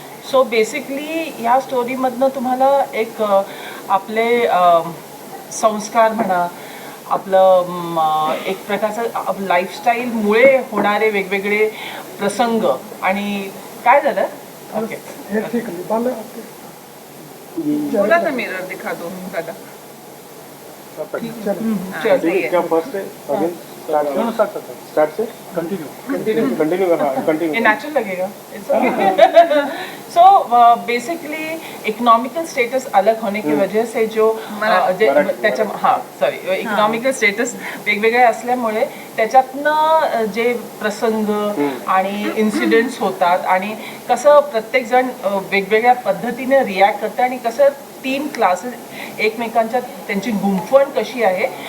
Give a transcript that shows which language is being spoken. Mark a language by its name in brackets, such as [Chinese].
[Marathi] So basically ह्या स्टोरीमधनं तुम्हाला एक आपले संस्कार म्हणा, आपलं एक प्रकारचं लाईफस्टाईलमुळे होणारे वेगवेगळे प्रसंग आणि काय झालं. [Hindi] ओके बोला ना, मिरर दिखा दो दादा. क्या फर्स्ट है अगेन स्टार्ट से कंटिन्यू ये नेचुरल लगेगा. [Marathi] सो बेसिकली [Hindi] इकोनॉमिकल स्टेटस अलग होने की वजह से [Marathi] जो त्याच्या इकोनॉमिकल स्टेटस वेगवेगळे असल्यामुळे त्याच्यातनं जे प्रसंग आणि इन्सिडेंट्स होतात आणि कसं प्रत्येक जण वेगवेगळ्या पद्धतीने रिॲक्ट करते आणि कसं 3 क्लासेस एकमेकांच्या त्यांची गुंफण कशी आहे.